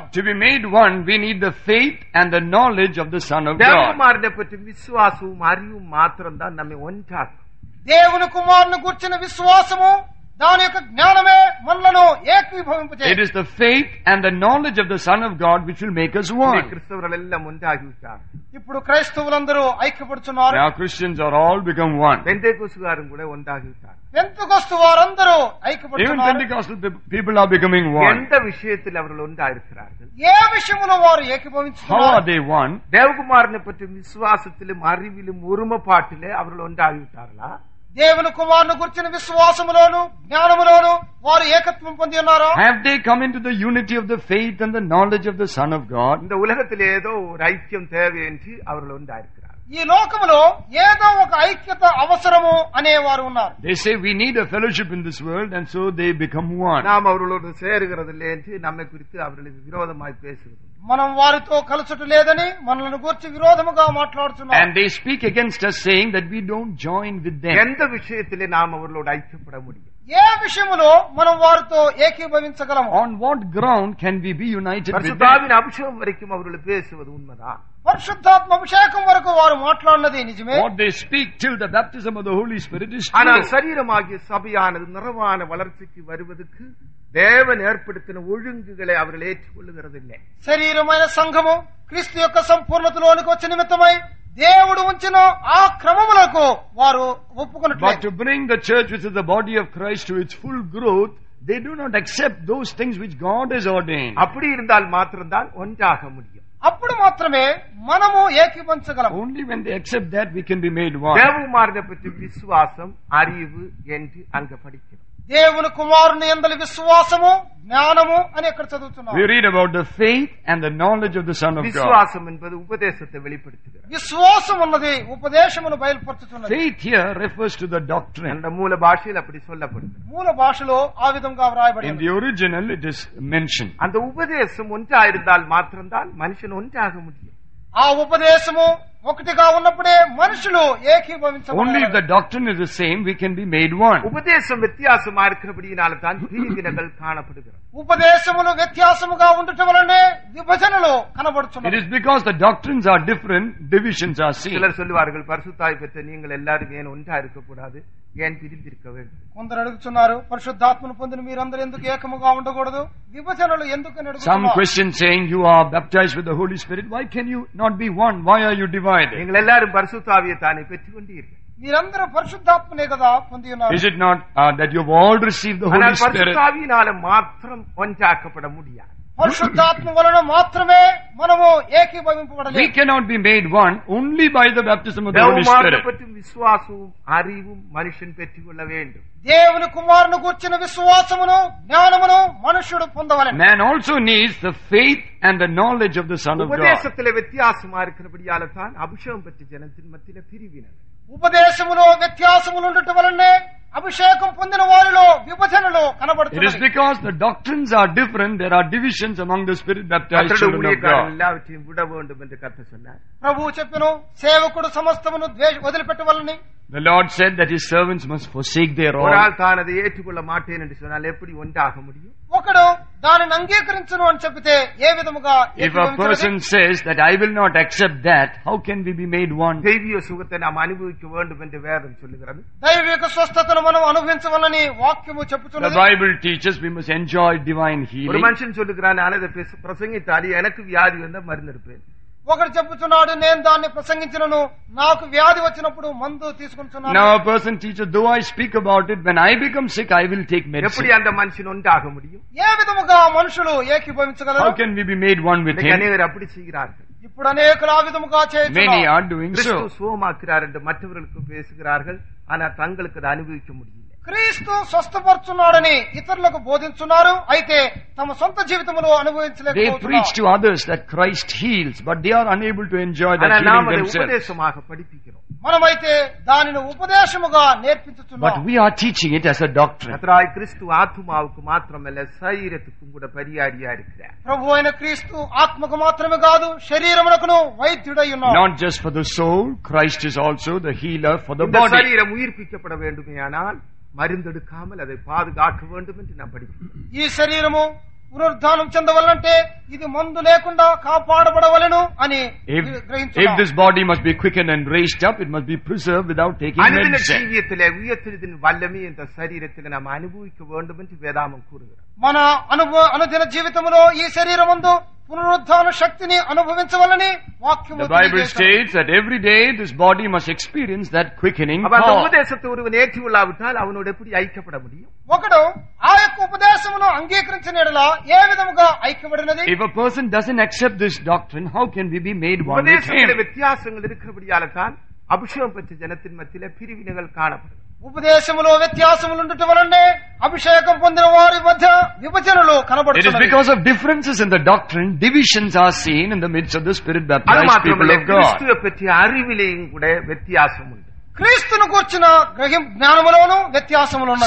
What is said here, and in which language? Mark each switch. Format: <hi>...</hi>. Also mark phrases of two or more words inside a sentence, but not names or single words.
<en>To be made one, we need the faith and the knowledge of the Son of God.</en> <ta>தேவகுமாரனை பற்றி விசுவாசமும் அறிவும் மாத்திரம்தான் நம்மை ஒன்றாக்கும்.</ta> <te>దేవుని కుమారుని గూర్చిన విశ్వాసము దాని యొక్క జ్ఞానమే మనలను</te> <en>It</en> <te>ఏకీభవింపజేయదు.</te> <en>is the faith and the knowledge of the Son of God which will make us one.</en> <ta>கிறிஸ்தவர்கள் எல்லாம் ஒன்றாகிவிட்டார்.</ta> <te>ఇప్పుడు క్రైస్తవులందరూ ఐక్యపడుతున్నారు.</te> <en>Now Christians are all become one.</en> <ta>பெந்தேகோஸ்துகாரும் கூட ஒன்றாகிவிட்டார்.</ta> <te>పెంతెకొస్తు వారందరూ</te> <en>Even</en> <te>ఐక్యపడుతున్నారు.</te> <en>Pentecostal people are becoming one.</en> <ta>எந்த விஷயத்தில் அவர்கள் ஒன்றாயிருக்கிறார்கள்?</ta> <te>ఏ విషయములో వారు</te> <en>How are</en> <te>ఏకీభవించుతున్నారు?</te> <en>they one?</en> <ta>தேவகுமாரனை பற்றி விசுவாசத்திலும் அறிவிலும் ஒருமைப்பாட்டிலே அவர்கள் ஒன்றாகிவிட்டார்களா?</ta> <te>దేవుని కుమారుని గురించిన విశ్వాసములోను జ్ఞానములోను వారు ఏకత్వం పొంది ఉన్నారా?</te> <en>Have they come into the unity of the faith and the knowledge of the Son of God?</en> <ta>இந்த உலகத்தில் ஏதோ ஒரு ஐக்கியம் தேவை என்று அவர்கள் ஒன்றாயிருக்கிறார்கள்.</ta> <te>ఈ లోకములో ఏదో ఒక ఐక్యత అవసరము అనేవారు ఉన్నారు.</te> <en>They say we need a fellowship in this world, and so they become one.</en> <ta>நாம் அவர்களோடு சேருகிறதில்லை என்று நம்மை குறித்து அவர்களுக்கு விரோதமாய் பேசுகிறது.</ta> <te>మనం వారితో కలుసుట లేదని మనల్ని గురించి విరోధముగా మాట్లాడుతున్నారు.</te> <en>And they speak against us, saying that we don't join with them.</en> <ta>எந்த விஷயத்திலே நாம் அவர்களோடு ஐக்கியப்பட முடியும்?</ta> <te>ఏ విషయములో మనం వారితో ఏకీభవించగలము?</te> <en>On what ground can we be united with them?</en> <ta>பரிசுத்தாவின் அபிஷேகம் வரைக்கும் அவர்கள் பேசுவது உண்மைதான்.</ta> <te>పరిశుద్ధాత్మ అభిషేకం వరకు వారు మాట్లాడినది నిజమే.</te> <en>What they speak till the baptism of the Holy Spirit is</en> <ta>ஆனால்</ta> <en>true.</en> <ta>சரீரமாகிய சபையானது நிறைவான வளர்ச்சிக்கு வருவதற்கு தேவன் ஏற்படுத்தின ஒழுங்குகளை அவர்கள் ஏற்றுக்கொள்ளுகிறதில்லை.</ta> <te>శరీరమైన సంఘము క్రీస్తు యొక్క సంపూర్ణతలోనికి వచ్చే నిమిత్తమై దేవుడు ఉంచిన ఆ క్రమములకు వారు</te> <en>But</en> <te>ఒప్పుకున్నట్లేదు.</te> <en>to bring the church, which is the body of Christ, to its full growth, they do not accept those things which God has ordained.</en> <ta>அப்படி இருந்தால் மாத்திரம்தான் ஒன்றாக முடியும்.</ta> <te>అప్పుడు మాత్రమే మనము ఏకీభవించగలం.</te> <en>Only when they accept that, we can be made one.</en> <ta>தேவகுமாரனை பற்றி விசுவாசம் அறிவு என்று அங்க படிக்கிறோம்.</ta> <te>దేవుని కుమారుని యందలి విశ్వాసము జ్ఞానము అని ఇక్కడ చదువుతున్నాం.</te> <en>We read about the faith and the knowledge of the Son of God.</en> <ta>விசுவாசம் என்பது உபதேசத்தை வெளிப்படுத்துகிறது.</ta> <te>విశ్వాసం ఉన్నది ఉపదేశమును బయలుపరుచుతున్నది.</te> <en>Faith here refers to the doctrine.</en> <ta>அந்த மூல பாஷையில் அப்படி சொல்லப்படுகிறது.</ta> <te>మూల భాషలో ఆ విధంగా</te> <en>In</en> <te>వ్రాయబడింది.</te> <en>the original, it is mentioned.</en> <ta>அந்த உபதேசம் ஒன்றாயிருந்தால் மாத்திரம்தான் மனுஷன் ஒன்றாக முடியும்.</ta> <te>ఆ ఉపదేశము ఒకటిగా ఉన్నప్పుడే మనుషులు</te> <en>Only if</en> <te>ఏకీభవించబడాలి.</te> <en>the doctrine is the same, we can be made one.</en> <ta>உபதேசம் வித்தியாசமா இருக்கிறபடியினால தான் பிரிவினைகள் காணப்படுகிறது.</ta> <te>ఉపదేశములు వ్యత్యాసముగా ఉండటం వలనే విభజనలు</te> <en>It</en> <te>కనబడుచున్నది.</te> <en>is because the doctrines are different, divisions are seen.</en> <ta>சிலர் சொல்லுவார்கள் பரிசுத்தாய் பெற்ற நீங்கள் எல்லாரும் ஏன் ஒன்றா இருக்கக்கூடாது, ஏன் பிரிந்திருக்க வேண்டும்?</ta> <te>కొందరు అడుగుతున్నారు పరిశుద్ధాత్మను పొందిన మీరందరూ ఎందుకు ఏకముగా ఉండకూడదు, విభజనలు ఎందుకని</te> <en>Some</en> <te>అడుగుతున్నారు.</te> <en>question saying, you are baptized with the Holy Spirit, why can you not be one? Why are you divided?</en> <ta>நீங்கள் எல்லாரும் பரிசுத்தாவியை தானே பெற்றுக்கொண்டீர்கள்.</ta> <te>మీరందరూ పరిశుద్ధాత్మనే కదా పొంది ఉన్నారు.</te> <en>Is it not that you've all received the Holy</en> <ta>ஆனால்</ta> <en>Spirit?</en> <ta>பரிசுத்தாவியினால மாத்திரம் ஒன்றாக்கப்பட முடியாது.</ta> <te>పరిశుద్ధాత్మ వలన మాత్రమే మనము</te> <en>We</en> <te>ఏకీభవింపబడలేదు.</te> <en>cannot be made one only by the baptism of the Holy</en> <ta>தேவகுமாரனை</ta> <en>Spirit.</en> <ta>பற்றி விசுவாசமும் அறிவும் மனுஷன் பெற்றுக்கொள்ள வேண்டும்.</ta> <te>దేవుని కుమారుని కూర్చిన విశ్వాసమును జ్ఞానమును మనుష్యుడు పొందవలెను.</te> <en>Man also needs the faith and the knowledge of the Son of God.</en> <ta>உபதேசத்திலே வித்தியாசமா இருக்கிறபடியால தான் அபிஷேகம் பெற்ற ஜனத்தின் மத்தியில பிரிவினர்.</ta> <te>ఉపదేశములో వ్యత్యాసములు ఉండటం వలనే అభిషేకం పొందిన వారిలో విభజనలు</te> <en>It is</en> <te>కనబడుతుంది.</te> <en>because the doctrines are different, there are divisions among the spirit baptized</en> <ta>கர்த்தருடைய</ta> <en>children of</en> <ta>ஊழியக்காரர்</ta> <en>God.</en> <ta>எல்லாவற்றையும் விட வேண்டும் என்று கர்த்தர் சொன்னார்.</ta> <te>ప్రభువు చెప్పెను, సేవకుడు సమస్తమును వదిలిపెట్టవలని.</te> <en>The Lord said that his servants must forsake their</en> <ta>ஒரு</ta> <en>all.</en> <ta>ஆள் தான் அதை ஏற்றுக்கொள்ள மாட்டேன் என்று சொன்னால் எப்படி ஒன்றாக முடியும்?</ta> <te>ఒకడు దానిని అంగీకరించను అని చెప్పితే ఏ విధముగా</te> <en>If a</en> <te>ఏకీభవించగలడు?</te> <en>person says that I will not accept that, how can we be made one?</en> <ta>தெய்வீக சுகத்தை நாம் அனுபவிக்க வேண்டும் என்று வேதம் சொல்லுகிறது.</ta> <te>దైవిక స్వస్థతను మనం అనుభవించవలని వాక్యము</te> <en>The</en> <te>చెప్పుచున్నది.</te> <en>Bible teaches we must enjoy divine</en> <ta>ஒரு</ta> <en>healing.</en> <ta>மனுஷன் சொல்லுகிறான், நான் அதை பிரசங்கித்தாலே எனக்கு வியாதி வந்தா மருந்து எடுப்பேன்.</ta> <te>ఒకడు చెప్పుచున్నాడు, నేను దాన్ని ప్రసంగించినను, నాకు వ్యాధి వచ్చినప్పుడు మందు తీసుకుంటున్నాను.</te> <en>Now a person teaches, though I speak about it, when I become sick, I will take</en> <ta>எப்படி</ta> <en>medicine.</en> <ta>அந்த மனுஷன் ஒன்றாக முடியும்?</ta> <te>ఏ విధముగా మనుషులు</te> <en>How</en> <te>ఏకీభవించగలరు?</te> <en>can we be made one with</en> <ta>இன்னைக்கு</ta> <en>him?</en> <ta>அநேகர் அப்படி செய்கிறார்கள்.</ta> <te>ఇప్పుడు అనేకులు ఆ విధముగా</te> <en>Many</en> <te>చేస్తున్నారు.</te> <en>are doing</en> <ta>கிறிஸ்து</ta> <en>so.</en> <ta>சுகமாக்குறார் என்று மற்றவர்களுக்கு பேசுகிறார்கள், ஆனா தங்களுக்கு அதை அனுபவிக்க முடியல.</ta> <te>క్రీస్తు స్వస్థపరుచున్నాడని ఇతరులకు బోధించున్నారు, అయితే తమ సొంత జీవితంలో</te> <en>They</en> <te>అనుభవించలేకపోతున్నారు.</te> <en>preach to others that Christ heals, but they are unable to enjoy that</en> <ta>ஆனா நாம்</ta> <en>healing</en> <ta>அதை</ta> <en>themselves.</en> <ta>உபதேசமாக படிப்பிக்கிறோம்.</ta> <te>మనమైతే దానిని ఉపదేశముగా నేర్పించుతున్నాం.</te> <en>But we are teaching it as a doctrine.</en> <ta>கர்த்தராய் கிறிஸ்து ஆத்துமாவுக்கு மாத்திரமல்ல சரீரத்துக்கும் கூட பரியாரியா இருக்கிறார்.</ta> <te>ప్రభు అయిన క్రీస్తు ఆత్మకు మాత్రమే కాదు, శరీరమునకును వైద్యుడై ఉన్నాడు.</te> <en>Not just for the soul, Christ is also the healer for the</en> <ta>இந்த</ta> <en>body.</en> <ta>சரீரம் உயிர்ப்பிக்கப்பட வேண்டுமேயானால் மருந்தெடுக்காமல் அதை பாதுகாக்க வேண்டும் என்று நாம் படிக்கிறோம்.</ta> <te>ఈ శరీరము పునరుద్ధానం చెందవల్లంటే ఇది మందు లేకుండా కాపాడబడవలెను అని</te> <en>If</en> <te>గ్రహించున్నాం.</te> <en>this body must be quickened and raised up, it must be preserved without taking</en> <ta>அனுதின</ta> <en>medicine.</en> <ta>ஜீவியத்திலே உயர்த்தலின் வல்லமை இந்த சரீரத்தில் நாம் அனுபவிக்க வேண்டும் என்று வேதாமம் கூறுகிறார்.</ta> <te>మన అనుదిన జీవితంలో ఈ శరీరమందు పునరుద్ధాన శక్తిని అనుభవించవలని వాక్యము</te> <en>The Bible</en> <te>తెలియజేస్తుంది.</te> <en>states that every day this body must experience that quickening</en> <ta>அப்ப அந்த</ta> <en>power.</en> <ta>உபதேசத்தை ஒருவன் ஏற்றி உள்ளாவிட்டால் அவனோடு எப்படி ஐக்கியப்பட முடியும்?</ta> <te>ఒకడు ఆ యొక్క ఉపదేశమును అంగీకరించిన యెడల ఏ విధముగా ఐక్యపడినది?</te> <en>If a person doesn't accept this doctrine, how can we be made one with</en> <ta>உபதேசத்திலே</ta> <en>him?</en> <ta>வித்தியாசங்கள் இருக்கிறபடியால தான் அபிஷேகம் பெற்ற ஜனத்தின் மத்தியிலே பிரிவினைகள் காணப்படும்.</ta> <te>ఉపదేశములో వ్యత్యాసములు ఉండటం వలనే అభిషేకం పొందిన వారి మధ్య విభజనలు</te> <en>It is</en> <te>కనబడుతున్నాయి.</te> <en>because of differences in the doctrine, divisions are seen in the midst of the spirit</en> <ta>அது</ta> <en>baptized people</en> <ta>மாத்திரமல்ல</ta> <en>of God.</en> <ta>கிறிஸ்துவை பற்றிய அறிவிலேயும் கூட வித்தியாசம் உண்டு.</ta> <te>క్రీస్తును కూర్చిన జ్ఞానములోను వ్యత్యాసములు ఉన్నాయి.</te>